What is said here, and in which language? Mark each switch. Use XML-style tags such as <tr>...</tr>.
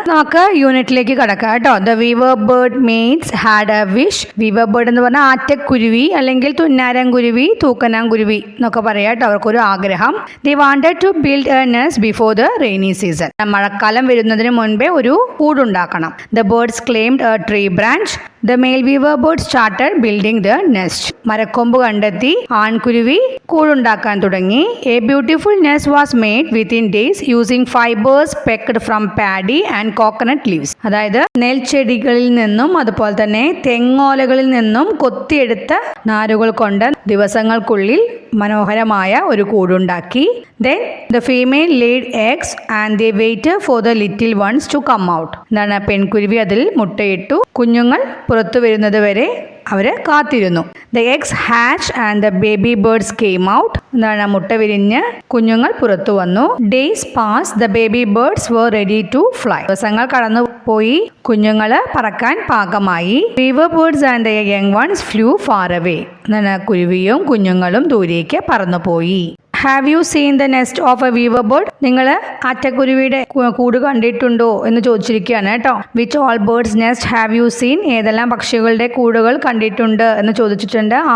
<ml>നമുക്ക് യൂണിറ്റിലേക്ക് കടക്കാം കേട്ടോ.</ml> <en>The weaver bird maids had a wish.</en> <ml>Weaver bird എന്ന് പറഞ്ഞാൽ ആറ്റക്കുരുവി അല്ലെങ്കിൽ തുന്നാരംകുരുവി, തൂക്കനാംകുരുവി എന്നൊക്കെ പറയാം കേട്ടോ. അവർക്കൊരു ആഗ്രഹം.</ml> <en>They wanted to build a nest before the rainy season.</en> <ml>മഴക്കാലം വരുന്നതിന് മുൻപേ ഒരു കൂടുണ്ടാക്കണം.</ml> <en>The birds claimed a tree branch. The male weaver bird started building the nest.</en> <ml>മരക്കൊമ്പ് കണ്ടെത്തി ആൺകുരുവി കൂടുണ്ടാക്കാൻ തുടങ്ങി.</ml> <en>A beautiful nest was made within days using fibers pecked from paddy and coconut leaves.</en> <ml>അതായത് നെൽച്ചെടികളിൽ നിന്നും അതുപോലെ തന്നെ തെങ്ങോലകളിൽ നിന്നും കൊത്തിയെടുത്ത നാരുകൾ കൊണ്ട് ദിവസങ്ങൾക്കുള്ളിൽ മനോഹരമായ ഒരു കൂടുണ്ടാക്കി.</ml> <en>Then the female laid eggs and they waited for the little ones to come out.</en> <ml>എന്താണ്, പെൺകുരുവി അതിൽ മുട്ടയിട്ടു. കുഞ്ഞുങ്ങൾ പുറത്തു വരുന്നത് വരെ അവര് കാത്തിരുന്നു.</ml> <en>The eggs hatched and the baby birds came out.</en> <ml>എന്താണ്, മുട്ട വിരിഞ്ഞ് കുഞ്ഞുങ്ങൾ പുറത്തു വന്നു.</ml> <en>Days passed, the baby birds were ready to fly.</en> <ml>ദിവസങ്ങൾ കടന്നു പോയി, കുഞ്ഞുങ്ങള് പറക്കാൻ പാകമായി.</ml> <en>Weaver birds and their young ones flew far away.</en> <ml>എന്താണ്, കുരുവിയും കുഞ്ഞുങ്ങളും ദൂരേക്ക് പറന്നുപോയി.</ml> <en>Have you seen the nest of a weaver bird?</en> <ml>നിങ്ങൾ ആറ്റക്കുരുവിയുടെ കൂട് കണ്ടിട്ടുണ്ടോ എന്ന് ചോദിച്ചിരിക്കുകയാണ് കേട്ടോ.</ml> <en>Which all birds nest have you seen?</en> <ml>ഏതെല്ലാം പക്ഷികളുടെ കൂടുകൾ കണ്ടിട്ടുണ്ട് എന്ന് ചോദിച്ചിട്ടുണ്ട്.</ml>